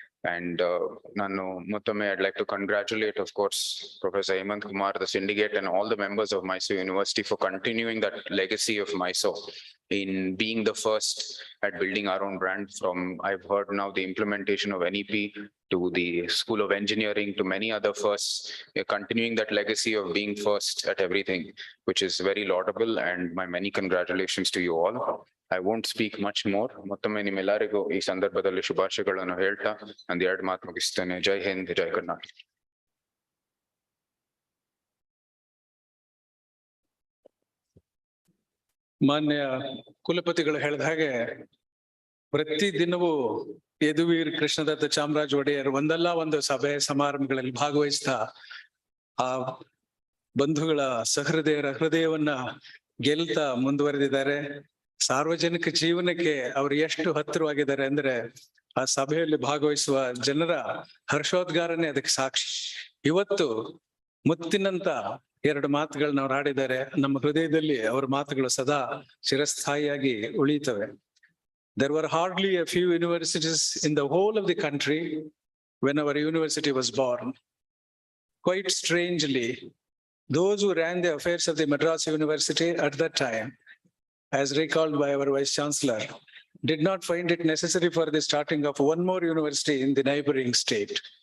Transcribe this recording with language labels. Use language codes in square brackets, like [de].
[en] And Nanu Muttame, I'd like to congratulate, of course, Professor Hemant Kumar, the syndicate, and all the members of Mysore University for continuing that legacy of Mysore in being the first at building our own brand. From, I've heard now, the implementation of NEP to the School of Engineering to many other firsts. You're continuing that legacy of being first at everything, which is very laudable, and my many congratulations to you all. I won't speak much more. [kn] ಮತ್ತೊಮ್ಮೆ ನಿಮ್ಮೆಲ್ಲರಿಗೂ ಈ ಸಂದರ್ಭದಲ್ಲಿ ಶುಭಾಶಯಗಳನ್ನು ಹೇಳ್ತಾ ಒಂದು 2 ಮಾತು ಮುಗಿಸ್ತೇನೆ. ಜೈ ಹಿಂದ್, ಜೈ ಕರ್ನಾಟಕ. ಮಾನ್ಯ ಕುಲಪತಿಗಳು ಹೇಳಿದ ಹಾಗೆ ಪ್ರತಿ ದಿನವೂ ಯದುವೀರ್ ಕೃಷ್ಣದತ್ತ ಚಾಮರಾಜ ಒಡೆಯರ್ ಒಂದಲ್ಲ ಒಂದು ಸಭೆ ಸಮಾರಂಭಗಳಲ್ಲಿ ಭಾಗವಹಿಸ್ತಾ ಆ ಬಂಧುಗಳ ಸಹೃದಯರ ಹೃದಯವನ್ನ ಗೆಲ್ತಾ ಮುಂದುವರೆದಿದ್ದಾರೆ. ಸಾರ್ವಜನಿಕ ಜೀವನಕ್ಕೆ ಅವರು ಎಷ್ಟು ಹತ್ತಿರವಾಗಿದ್ದಾರೆ ಅಂದ್ರೆ ಆ ಸಭೆಯಲ್ಲಿ ಭಾಗವಹಿಸುವ ಜನರ ಹರ್ಷೋದ್ಗಾರನೇ ಅದಕ್ಕೆ ಸಾಕ್ಷಿ. ಇವತ್ತು ಮುತ್ತಿನಂತ 2 ಮಾತುಗಳನ್ನ ಅವ್ರು ಆಡಿದ್ದಾರೆ. ನಮ್ಮ ಹೃದಯದಲ್ಲಿ ಅವರ ಮಾತುಗಳು ಸದಾ ಚಿರಸ್ಥಾಯಿಯಾಗಿ ಉಳಿಯುತ್ತವೆ. [en] There were hardly a few universities in the whole of the country when our university was born. Quite strangely, those who ran the affairs of the Madras University at that time, as recalled by our Vice Chancellor, did not find it necessary for the starting of one more university in the neighboring state.